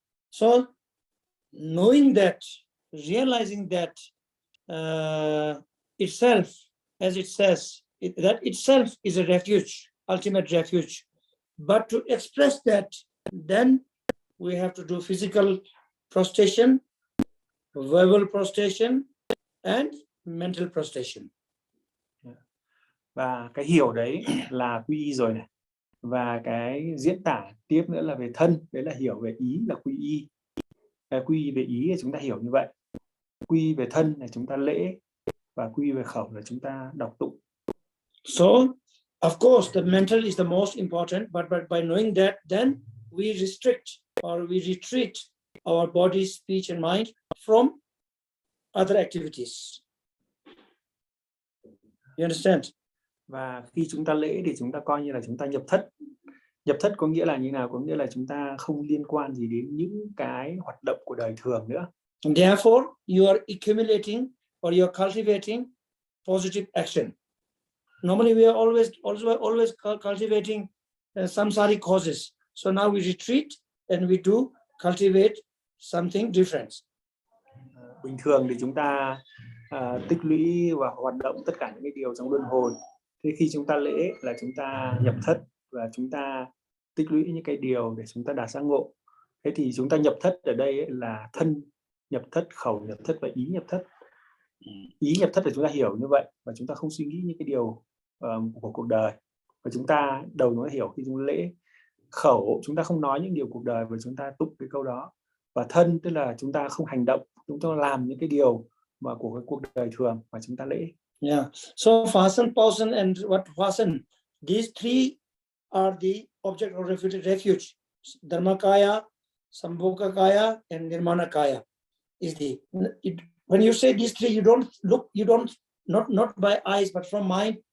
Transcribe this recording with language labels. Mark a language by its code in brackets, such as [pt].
[en] So knowing that, realizing that itself, as it says, that itself is a refuge, ultimate refuge. But to express that, then we have to do physical prostration, verbal prostration, and mental prostration. [vi] Và cái hiểu đấy là quy y rồi này. Và cái diễn tả tiếp nữa là về thân, đấy là hiểu về ý là quy y. Quy y về ý thì chúng ta hiểu như vậy. Quy y về thân là chúng ta lễ, và quy y về khẩu là chúng ta đọc tụng. [en] So, of course, the mental is the most important, but by knowing that, then we restrict or we retreat our body, speech, and mind from other activities. You understand? [vi] Và khi chúng ta lễ thì chúng ta coi như là chúng ta nhập thất. Nhập thất có nghĩa là như nào? Có nghĩa là chúng ta không liên quan gì đến những cái hoạt động của đời thường nữa. [en] And therefore, you are accumulating or you are cultivating positive action. Normally, we are always cultivating samsaric causes. So now we retreat and we do cultivate something different. [vi] Bình thường thì chúng ta tích lũy và hoạt động tất cả những cái điều trong luân hồi. Thế khi chúng ta lễ là chúng ta nhập thất và chúng ta tích lũy những cái điều để chúng ta đạt giác ngộ. Thế thì chúng ta nhập thất ở đây ấy là thân nhập thất, khẩu nhập thất và ý nhập thất. Ý nhập thất là chúng ta hiểu như vậy và chúng ta không suy nghĩ những cái điều của cuộc đời. Và chúng ta đầu nó hiểu khi chúng lễ. Khẩu chúng ta không nói những điều cuộc đời và chúng ta tụng cái câu đó. Và thân tức là chúng ta không hành động, chúng ta làm những cái điều mà của cái cuộc đời thường mà chúng ta lễ. [en] Yeah. So fasan, pausan, and what vasan? These three are the object of refuge. Dharmakaya, Sambhogakaya, and Nirmanakaya is the. When you say these three, you don't look. You don't not by eyes, but from mind.